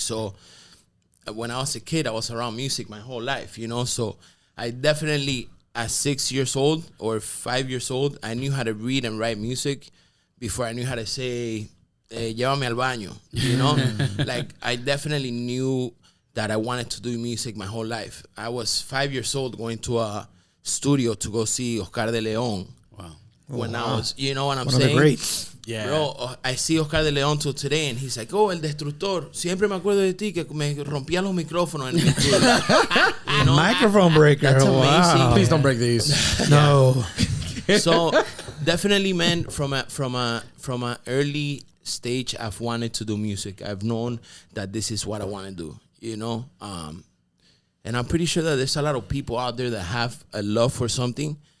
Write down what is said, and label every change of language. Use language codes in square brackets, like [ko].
[en] So when I was a kid, I was around music my whole life, So I definitely, at 6 years old or 5 years old, I knew how to read and write music before I knew how to say, [es] llévame al baño, [en] Like, I definitely knew that I wanted to do music my whole life. I was 5 years old going to a studio to go see Oscar de Leon. Wow. When I was, you know what I'm One saying? of the greats. Yeah. Bro, I see Oscar de Leon till today, and he's like, oh, [es] el destructor. Siempre me acuerdo de ti que me rompía los micrófonos en mi estudio. [en] You know? Microphone breaker. That's amazing. Please don't break these. No. So definitely, man, from a early stage, I've wanted to do music. I've known that this is what I want to do, you know? And I'm pretty sure that there's a lot of people out there that have a love for something.